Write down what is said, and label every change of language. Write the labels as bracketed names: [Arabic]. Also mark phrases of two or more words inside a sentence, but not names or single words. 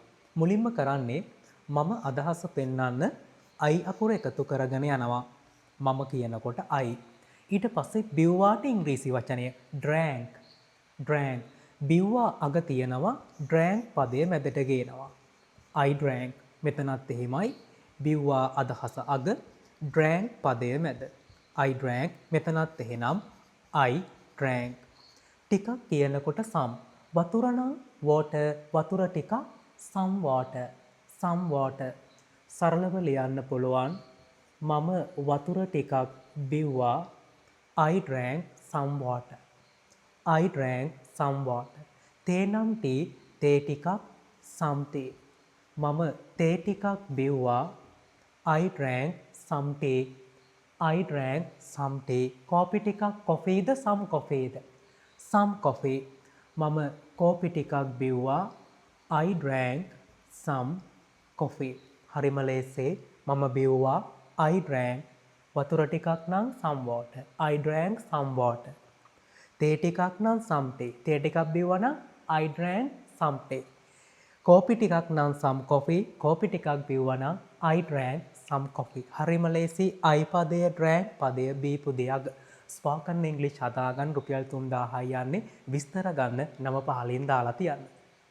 [Sinhala] මුලින්ම කරන්නේ මම අදහස පෙන්වන්න I අකුර එකතු කරගෙන යනවා. මම කියනකොට I. ඊට පස්සේ බිව්වාට ඉංග්‍රීසි වචනය drank. [English] drank. [Sinhala] බිව්වා අග තියෙනවා drank පදය මැදට ගේනවා. [English] I drank. [Sinhala] මෙතනත් එහෙමයි. බිව්වා අදහස අග drank පදය මැද. [English] I drank. [Sinhala] මෙතනත් එහෙනම් [English] I drank. [Sinhala] ටිකක් කියනකොට some. වතුර නම් water. වතුර ටිකක් [English] some water. some water. [Sinhala] සරලව ලියන්න පුළුවන් මම වතුර ටිකක් බිව්වා. [English] I drank some water. I drank some water. [Sinhala] තේ නම් tea. තේ ටිකක් [English] some tea. [Sinhala] මම තේ ටිකක් බිව්වා. [English] I drank some tea. I drank some tea. [Sinhala] කෝපි ටිකක් coffeeද [English] some coffeeද? some coffee. [Sinhala] මම කෝපි ටිකක් බිව්වා. [English] I drank some coffee. [Sinhala] හරිම ලේසේ මම බිව්වා. [English] I drank [Sinhala] වතුර ටිකක් නම් [English] some water. I drank some water. [Sinhala] තේ ටිකක් නම් [English] some tea. [Sinhala] තේ ටිකක් බිව්වා නම් [English] I drank some tea. [Sinhala] කෝපි ටිකක් නම් [English] some coffee. [Sinhala] කෝපි ටිකක් බිව්වා නම් [English] I drank some coffee. [Sinhala] හරිම ලේසි I පදය drank පදය බීපු දෙයක්. [English] spoken English [Sinhala] හදාගන්න රුපියල් 3000යි යන්නේ. විස්තර ගන්න නම පහලින් දාලා තියන්න.